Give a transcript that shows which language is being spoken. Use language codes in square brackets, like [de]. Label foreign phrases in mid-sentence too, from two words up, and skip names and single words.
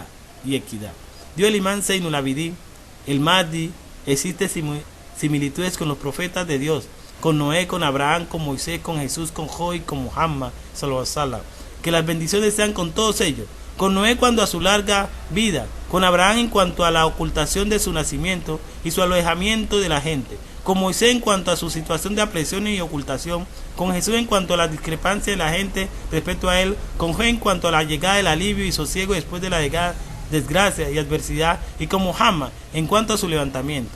[es] Dio el imán Zainul Abidin, el Mahdi. Existen similitudes con los profetas de Dios, con Noé, con Abraham, con Moisés, con Jesús, con Job y con Muhammad [ar] صلى الله عليه وسلم. [es] Que las bendiciones sean con todos ellos. Con Noé cuando a su larga vida, con Abraham en cuanto a la ocultación de su nacimiento y su alejamiento de la gente, con Moisés en cuanto a su situación de apresión y ocultación, con Jesús en cuanto a la discrepancia de la gente respecto a él, con Job en cuanto a la llegada del alivio y sosiego después de la llegada desgracia y adversidad, y con Muhammad en cuanto a su levantamiento.